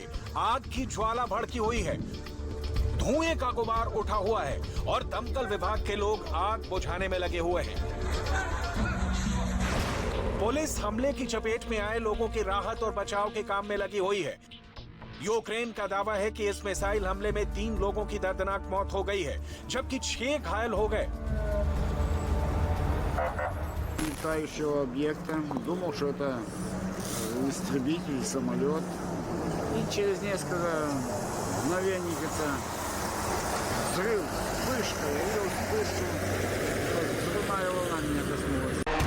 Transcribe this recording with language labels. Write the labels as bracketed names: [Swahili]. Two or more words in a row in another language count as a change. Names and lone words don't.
[Hindi] आग की ज्वाला भड़की हुई है, धुएं का गुबार उठा हुआ है और दमकल विभाग के लोग आग बुझाने में लगे हुए हैं। पुलिस हमले की चपेट में आए लोगों की राहत और बचाव के काम में लगी हुई है। यूक्रेन का दावा है कि इस मिसाइल हमले में 3 लोगों की दर्दनाक मौत हो गई है, जबकि 6 घायल हो गए। [Russian] Летающего объекта, думал, что это истребитель, самолет. И через несколько мгновений это взрыв, вспышка, я видел вспышку, взрывная волна меня коснулась.